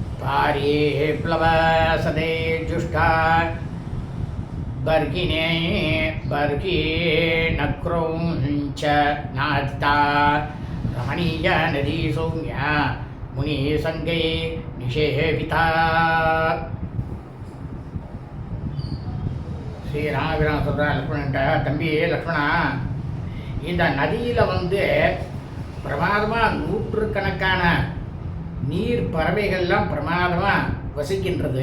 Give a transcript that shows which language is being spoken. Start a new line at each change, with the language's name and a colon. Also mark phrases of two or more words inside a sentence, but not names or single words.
Sanskrit: आर्ये प्लवसदे जुष्टा बर्हिणे बर्हि नक्रौञ्च नादिता रमणीय नदी सौम्या मुनिसङ्गे निषेविता.
Tamil: ஸ்ரீராமபிரான் சொல்கிறார் லக்ஷ்மணன்ட்ட, தம்பி லக்ஷ்மணா, இந்த நதியில் பிரமாதமாக நூற்றுக்கணக்கான நீர் பறவைகள்லாம் பிரமாதமாக வசிக்கின்றது.